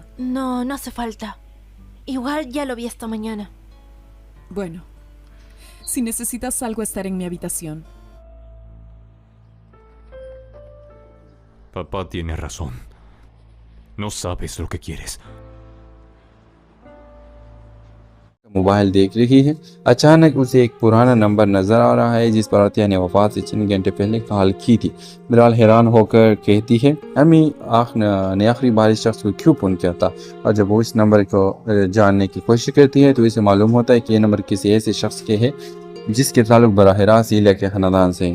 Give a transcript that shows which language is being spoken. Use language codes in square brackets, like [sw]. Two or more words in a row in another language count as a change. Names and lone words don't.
[es] No, no hace falta. Igual ya lo vi esta mañana. Bueno, si necesitas algo, estaré en mi habitación. Papá tiene razón. No sabes lo que quieres. [ur] موبائل دیکھ رہی ہے. اچانک اسے ایک پرانا نمبر نظر آ رہا ہے جس پر عطیہ نے وفات سے چند گھنٹے پہلے کال کی تھی. بلال حیران ہو کر کہتی ہے، امی نے آخری بار اس شخص کو کیوں فون کیا تھا? اور جب وہ اس نمبر کو جاننے کی کوشش کرتی ہے تو اسے معلوم ہوتا ہے کہ یہ نمبر کسی ایسے شخص کے ہے جس کے تعلق براہ راست علیا کے خاندان سے ہیں.